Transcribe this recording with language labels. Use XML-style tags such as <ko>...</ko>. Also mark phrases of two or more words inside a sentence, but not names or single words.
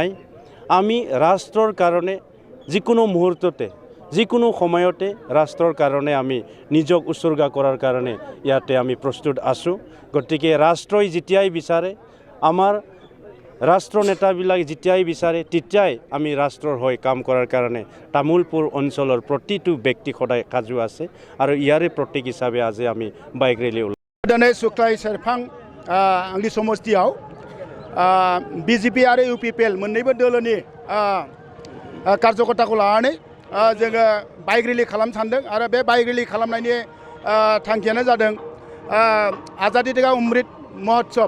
<as>আমি ৰাষ্ট্ৰৰ কাৰণে যিকোনো মুহূৰ্ততে যিকোনো সময়তে ৰাষ্ট্ৰৰ কাৰণে আমি নিজক উৎসৰ্গা কৰাৰ কাৰণে ইয়াতে আমি প্ৰস্তুত আছোঁ। গতিকে ৰাষ্ট্ৰই যেতিয়াই বিচাৰে আমাৰ ৰাষ্ট্ৰ নেতাবিলাক যেতিয়াই বিচাৰে তেতিয়াই আমি ৰাষ্ট্ৰৰ হৈ কাম কৰাৰ কাৰণে তামুলপুৰ অঞ্চলৰ প্ৰতিটো ব্যক্তি সদায় সাজু আছে আৰু ইয়াৰে প্ৰতীক হিচাপে আজি আমি</as> <en>bike rally</en> <brx>दिनै सुक्लाय सेरफां आंनि समष्टियाव बीजेपी आरो यूपीपीएल मोन्नैबो दोलोनि कार्यकर्ताखौ लानानै जोङो</brx> <en>bike rally</en> <brx>खालामनो सानदों आरो बे</brx> <en>bike rally</en> <brx>खालामनायनि थांखियानो जादों आजादी का अमृत महोत्सव।</brx>